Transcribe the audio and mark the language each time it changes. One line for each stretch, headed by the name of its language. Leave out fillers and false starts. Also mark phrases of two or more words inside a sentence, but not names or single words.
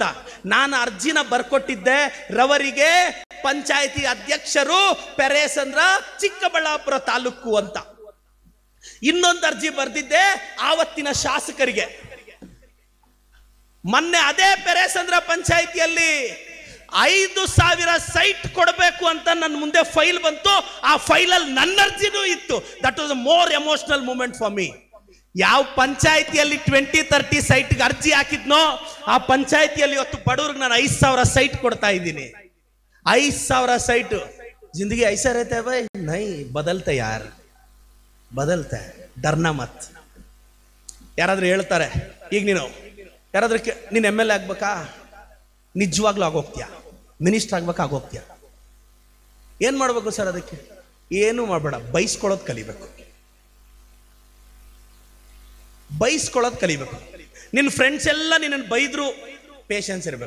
Kannada: ನಾನು ಅರ್ಜಿನ ಬರ್ಕೊಟ್ಟಿದ್ದೆ ರವರಿಗೆ, ಪಂಚಾಯತಿ ಅಧ್ಯಕ್ಷರು, ಪೆರೇಸಂದ್ರ ಚಿಕ್ಕಬಳ್ಳಾಪುರ ತಾಲೂಕು ಅಂತ. ಇನ್ನೊಂದು ಅರ್ಜಿ ಬರ್ದಿದ್ದೆ ಆವತ್ತಿನ ಶಾಸಕರಿಗೆ. ಮೊನ್ನೆ ಅದೇ ಪೆರೇಸಂದ್ರ ಪಂಚಾಯತಿಯಲ್ಲಿ 5,000 ಸೈಟ್ ಕೊಡಬೇಕು ಅಂತ ನನ್ನ ಮುಂದೆ ಫೈಲ್ ಬಂತು. ಆ ಫೈಲಲ್ಲಿ ನನ್ನ ಅರ್ಜಿನೂ ಇತ್ತು.
English: That was a more emotional moment for me.
Kannada: ಯಾವ ಪಂಚಾಯತಿಯಲ್ಲಿ 2030 ಸೈಟ್ಗೆ ಅರ್ಜಿ ಹಾಕಿದ್ನೋ ಆ ಪಂಚಾಯತಿಯಲ್ಲಿ ಇವತ್ತು ಬಡವ್ರಿಗೆ ನಾನು 5,000 ಸೈಟ್ ಕೊಡ್ತಾ ಇದ್ದೀನಿ.
Hindi: 5,000 ಸೈಟ್. ज़िंदगी ऐसा रहता है भाई? नहीं बदलता यार, ಬದಲ್ತೆ. डरना मत.
Kannada: ಯಾರಾದ್ರೂ ಹೇಳ್ತಾರೆ, ಈಗ ನೀನು MLA ಆಗ್ಬೇಕಾ, ನಿಜವಾಗ್ಲೂ ಆಗೋಗ್ತೀಯ, ಮಿನಿಸ್ಟರ್ ಆಗ್ಬೇಕಾ, ಆಗೋಗ್ತೀಯ. ಏನ್ ಮಾಡ್ಬೇಕು ಸರ್? ಅದಕ್ಕೆ ಏನು ಮಾಡಬೇಡ, ಬೈಸ್ಕೊಳ್ಳೋದು ಕಲಿಬೇಕು. ನಿನ್ನ ಫ್ರೆಂಡ್ಸ್ ಎಲ್ಲ ನಿನ್ನನ್ನು ಬೈದ್ರು, ಪೇಷನ್ಸ್ ಇರಬೇಕು.